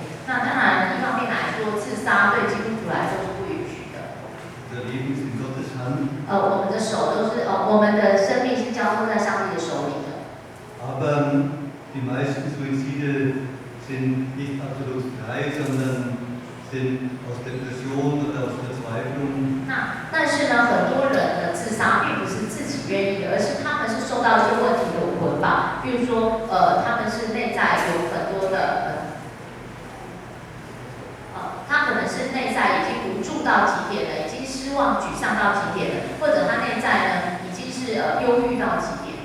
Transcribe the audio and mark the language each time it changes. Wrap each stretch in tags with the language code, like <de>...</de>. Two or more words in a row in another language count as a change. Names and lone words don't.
<zh>那当然，一方面来说，自杀对基督徒来说是不允许的。</zh> <de>Unser Leben ist in Gottes Hand.</de> <zh>我们的手都是我们的生命是交托在上帝的手里的。</zh> <de>Aber die meisten Suizide sind nicht absolut frei, sondern sind aus Depression oder aus Verzweiflung.</de> <zh>但是呢，很多人的自杀并不是自己愿意的，而是他们是受到一些问题的捆绑，比如说他们是内在有很多的他可能是内在已经无助到极点了，已经失望、沮丧到极点了，或者他内在呢已经是忧郁到极点。</zh>